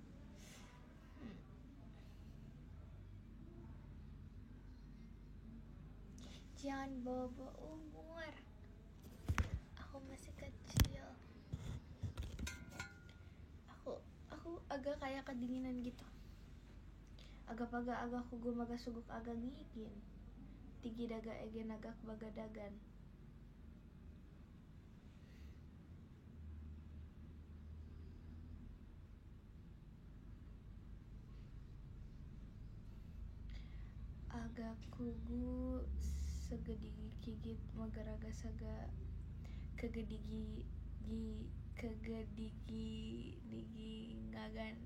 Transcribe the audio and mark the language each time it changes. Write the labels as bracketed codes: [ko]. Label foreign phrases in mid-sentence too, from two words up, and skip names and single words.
[id] Jangan bawa umur. Aku masih kecil. Aku agak kayak kedinginan gitu. Agak aku maga suguk agak ngigin. Tigi daga egen agak baga dagan. Agak kugu segedigi gigit magaraga saga kegedigi ngagan.